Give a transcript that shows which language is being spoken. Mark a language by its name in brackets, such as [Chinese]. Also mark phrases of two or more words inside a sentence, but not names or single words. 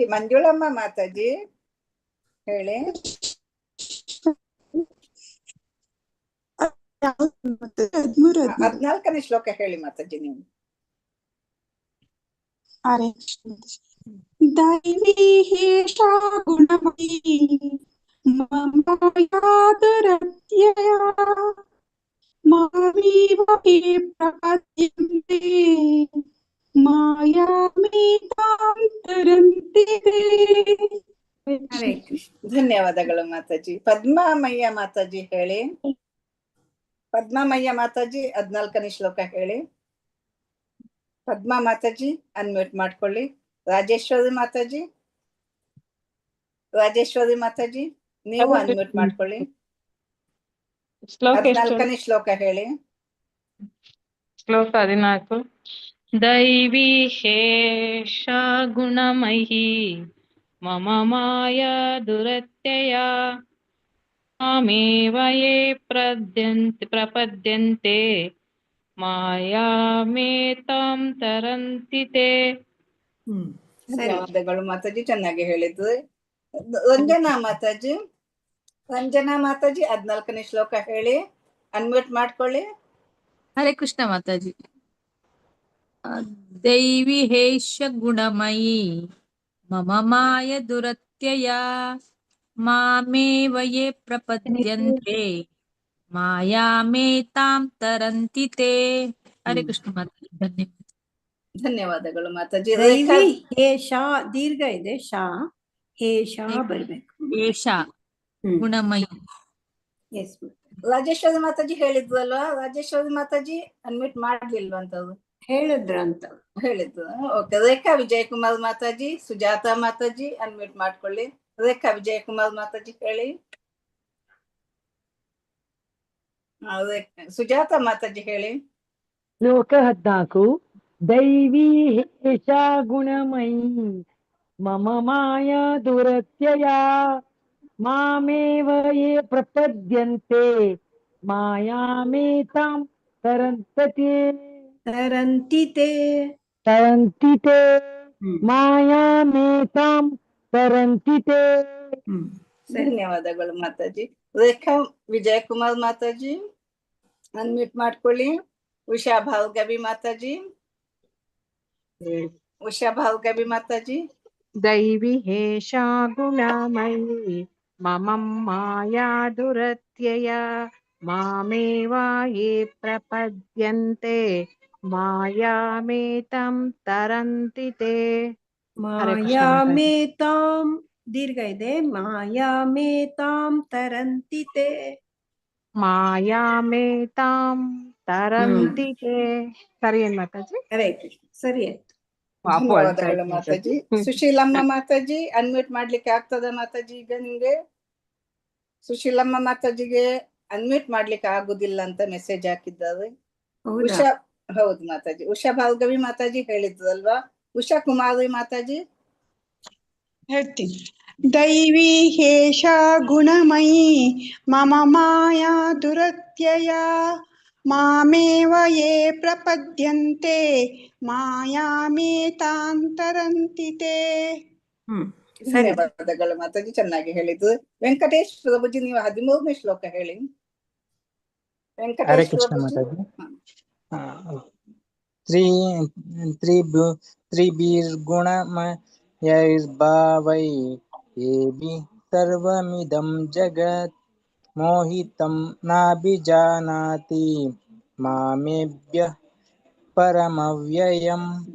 [Kannada] ಮಂಜುಳಮ್ಮ ಮಾತಾಜಿ ಹೇಳಿ. 14ನೇ ಶ್ಲೋಕ ಹೇಳಿ ಮಾತಾಜಿ ನೀವು. [Sanskrit] ದೈವಿ ಹೇಷಾ ಗುಣಮಯೀ ಮಮ ಮಾಯಾ ದುರತ್ಯಯ ಮಾಮೇವ ಯೇ ಪ್ರಪದ್ಯಂತೆ ಮಾಯಾಮೇತಾಂ ತರಂತಿ ತೇ. [Kannada] ಧನ್ಯವಾದಗಳು ಮಾತಾಜಿ. ಪದ್ಮಾಮಯ್ಯ ಮಾತಾಜಿ ಹೇಳಿ. ಪದ್ಮಾಮಯ್ಯ ಮಾತಾಜಿ 14ನೇ ಶ್ಲೋಕ ಹೇಳಿ. ಪದ್ಮಾ ಮಾತಾಜಿ ಅನ್ಮ್ಯೂಟ್ ಮಾಡ್ಕೊಳ್ಳಿ. ರಾಜೇಶ್ವರಿ ಮಾತಾಜಿ ನೀವು ಅನ್ಮ್ಯೂಟ್ ಮಾಡ್ಕೊಳ್ಳಿ. ಶ್ಲೋಕ ಎಷ್ಟು? 14ನೇ ಶ್ಲೋಕ ಹೇಳಿ. [Sanskrit] ಶ್ಲೋಕ 14. ದೈವಿ ಹೇಷ ಗುಣಮಯಿ ಮಮ ಮಾಯಾ ದುರತ್ಯಯ ಮಾಮೇವ ಯೇ ಪ್ರಪದ್ಯಂತೆ ಮಾಯಾಮೇತಾಂ ತರಂತಿ ತೇ. [Kannada] ಧನ್ಯವಾದಗಳು ಮಾತಾಜಿ, ಚೆನ್ನಾಗಿ ಹೇಳಿದ್ದು. ರಂಜನಾ ಮಾತಾಜಿ, 14ನೇ ಶ್ಲೋಕ ಹೇಳಿ, ಅನ್ಮ್ಯೂಟ್ ಮಾಡ್ಕೊಳ್ಳಿ. [Sanskrit] ಹರೇ ಕೃಷ್ಣ ಮಾತಾಜಿ. ದೈವಿ ಹೇಷ ಗುಣಮಯಿ ಮಮ ಮಾಯ ದುರತ್ಯಯ ಮಾಮೇವ ಯೇ ಪ್ರಪದ್ಯಂತೆ ಮಾಯಾಮೇತಾಂ ತರಂತಿ ತೇ. [Kannada] ಹರೇ ಕೃಷ್ಣ ಮಾತಾಜಿ, ಧನ್ಯವಾದ. ಧನ್ಯವಾದಗಳು ಮಾತಾಜಿ. [Sanskrit] ದೈವಿ ಹೇಷ [Kannada] ದೀರ್ಘ ಇದೆ, ಶಾ ಹೇಷ ಬರ್ಬೇಕು. [Sanskrit] ಏಷ ಗುಣಮಯಿ. [Kannada] ಎಸ್ ರಾಜೇಶ್ವರಿ ಮಾತಾಜಿ ಹೇಳಿದ್ವಲ್ವಾ? ರಾಜೇಶ್ವರಿ ಮಾತಾಜಿ ಅನ್ಮಿಟ್ ಮಾಡ್ಲಿಲ್ವಾ ಅಂತದ್ದು? ಹೇಳಿದ್ರು. ಓಕೆ. ರೇಖಾ ವಿಜಯಕುಮಾರ್ ಮಾತಾಜಿ, ಸುಜಾತಾ ಮಾತಾಜಿ ಅನ್ಮಿಟ್ ಮಾಡ್ಕೊಳ್ಳಿ. ರೇಖಾ ವಿಜಯಕುಮಾರ್ ಮಾತಾಜಿ ಹೇಳಿ. ಸುಜಾತಾ ಮಾತಾಜಿ ಹೇಳಿ. ಶ್ಲೋಕ 14. [Sanskrit] ದೈವಿ ಹೇಷ ಗುಣಮಯಿ ಮಮ ಮಾಯಾ ದುರತ್ಯಯ ಮಾಮೇವ ಯೇ ಪ್ರಪದ್ಯಂತೆ ಮಾಯಾಮೇತಾಂ ತರಂತಿ ತೇ ಮಾಯಾಮೇತಾಂ ತರಂತಿ ತೇ. [Kannada] ಧನ್ಯವಾದಗಳು ಮಾತಾಜಿ. ರೇಖಾ ವಿಜಯಕುಮಾರ್ ಮಾತಾಜಿ ಅನ್ಮ್ಯೂಟ್ ಮಾಡ್ಕೊಳ್ಳಿ. ಉಷಾ ಭಾರ್ಗವಿ ಮಾತಾಜಿ. ಉಷಾ ಭಾರ್ಗವಿ ಮಾತಾಜಿ. [Sanskrit] ದೈವಿ ಹೇಷ ಗುಣಮಯಿ ಮಮ ಮಾಯಾ ದುರತ್ಯಯ ಮಾಮೇವ ಯೇ ಪ್ರಪದ್ಯಂತೆ ಮಾಯಾಮೇತಾಂ ತರಂತಿ ತೇ. [Kannada] ಮಾಯಾಮೇತಾಂ ದೀರ್ಘ ಇದೆ, [Sanskrit] ಮಾಯಾಮೇತಾಂ ತರಂತಿ ತೇ. ಮಾಯಾಮೇತಾಂ ತರಂತಿ ತೇ. [Kannada] ಸರಿ ಏನ್ ಮಾತಾಜಿ? ಹರೇ ಕೃಷ್ಣ, ಸರಿ ಆಯ್ತು. ಧನ್ಯವಾದಗಳು ಮಾತಾಜಿ. ಸುಶೀಲಮ್ಮ ಮಾತಾಜಿ ಅನ್ಮ್ಯೂಟ್ ಮಾಡ್ಲಿಕ್ಕೆ ಆಗ್ತದ ಮಾತಾಜಿ? ಈಗ ನಿಮ್ಗೆ ಸುಶೀಲಮ್ಮ ಮಾತಾಜಿಗೆ ಅನ್ಮ್ಯೂಟ್ ಮಾಡ್ಲಿಕ್ಕೆ ಆಗುದಿಲ್ಲ ಅಂತ ಮೆಸೇಜ್ ಹಾಕಿದ್ದಾರೆ. ಉಷಾ, ಹೌದು ಮಾತಾಜಿ. ಉಷಾ ಭಾರ್ಗವಿ ಮಾತಾಜಿ ಹೇಳಿದ್ರಲ್ವಾ? ಉಷಾ ಕುಮಾರಿ ಮಾತಾಜಿ [Sanskrit] ಹೇಳ್ತೀನಿ. ದೈವಿ ಹೇಷ ಗುಣಮಯಿ ಮಮ ಮಾಯಾ ದುರತ್ಯಯ ಮಾಮೇವ ಯೇ ಪ್ರಪದ್ಯಂತೆ ಮಾಯಾಮೇತಾಂತರಂತಿ ತೇ. [Kannada] ಧನ್ಯವಾದಗಳು ಮಾತಾಜಿ, ಚೆನ್ನಾಗಿ ಹೇಳಿದ್ದು. ವೆಂಕಟೇಶ್ ಪ್ರಭುಜಿ, ನೀವು 13ನೇ ಶ್ಲೋಕ ಹೇಳಿ. ವೆಂಕಟೇಶ್ ಪ್ರಭುಜಿ. [Sanskrit] ತ್ರಿಭಿರ್ಗುಣಮಯೈರ್ಭಾವೈ ಏಭಿ ಸರ್ವಮಿದಂ ಜಗತ್ ಮೋಹಿತಂ ನಾಭಿಜಾನಾತಿ ಮಾಮೇಭ್ಯಃ ಪರಮವ್ಯಯಂ.